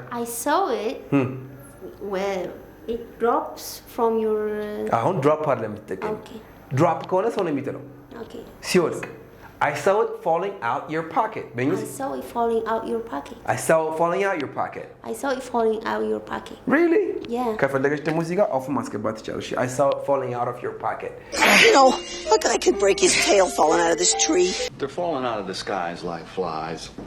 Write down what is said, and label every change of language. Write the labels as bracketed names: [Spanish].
[English] I saw it where it drops from your [Amharic] አሁን ድሮፕ አይደለም የምትጠቀም ድሮፕ ከሆነ ሰው ነው የሚጥለው ሲወድቅ [English] I saw it falling out your pocket. I saw it falling out your pocket. I saw it falling out your pocket. I saw it falling out your pocket. Really? Yeah. [Amharic] ከፈለገች ደግሞ እዚህ ጋር ኦፍ ማስገባት ትችላለሽ [English] I saw it falling out of your pocket. You know, a guy could break his tail falling out of this tree. They're falling out of the skies like flies.